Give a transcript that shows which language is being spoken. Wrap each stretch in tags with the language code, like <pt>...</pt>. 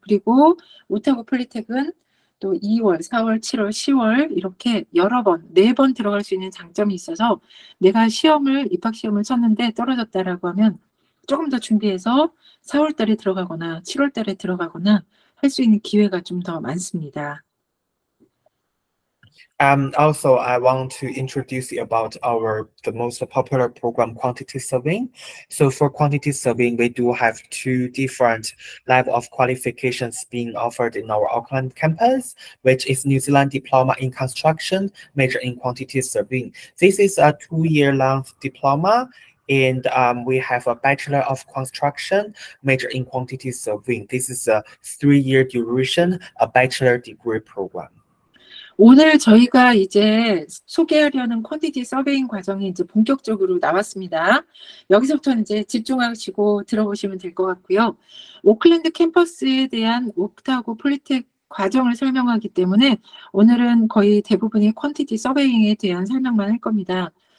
<ko>그리고 오타고 폴리텍은 또 2월, 4월, 7월, 10월 이렇게 여러 번, 4번 들어갈 수 있는 장점이 있어서 내가 입학 시험을 쳤는데 떨어졌다라고 하면 조금 더 준비해서 4월 달에 들어가거나 7월 달에 들어가거나 할 수 있는 기회가 좀 더 많습니다.</ko> <en>Also, I want to introduce you about the most popular program, quantity surveying. So for quantity surveying, we do have two different level of qualifications being offered in our Auckland campus, which is New Zealand Diploma in Construction, major in quantity surveying. This is a 2-year-long diploma. And we have a Bachelor of Construction, major in quantity surveying. This is a 3-year duration, a bachelor degree program.</en> <ko>오늘 저희가 이제 소개하려는 퀀티티 서베잉 과정이 이제 본격적으로 나왔습니다. 여기서부터 이제 집중하시고 들어보시면 될 것 같고요. 오클랜드 캠퍼스에 대한 옥타고 폴리텍 과정을 설명하기 때문에 오늘은 거의 대부분이 퀀티티 서베잉에 대한 설명만 할 겁니다.</ko>